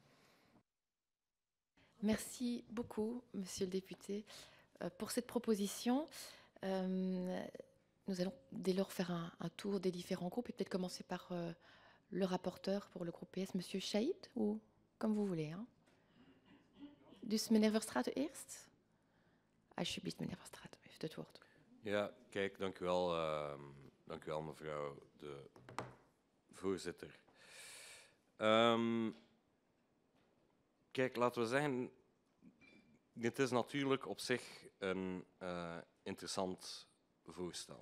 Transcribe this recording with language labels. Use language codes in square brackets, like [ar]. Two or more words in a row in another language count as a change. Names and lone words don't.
[fr] Merci beaucoup, Monsieur le député, pour cette proposition. Nous allons dès lors faire un tour des différents groupes et peut-être commencer par le rapporteur pour le groupe PS, Monsieur Chaïd, ou comme vous voulez. Hein. [nl] Dus meneer Verstraeten eerst? Alsjeblieft, meneer Verstraeten, u heeft het woord. Ja, kijk, dank u wel mevrouw de voorzitter. Kijk, laten we zeggen, dit is natuurlijk op zich een interessant voorstel.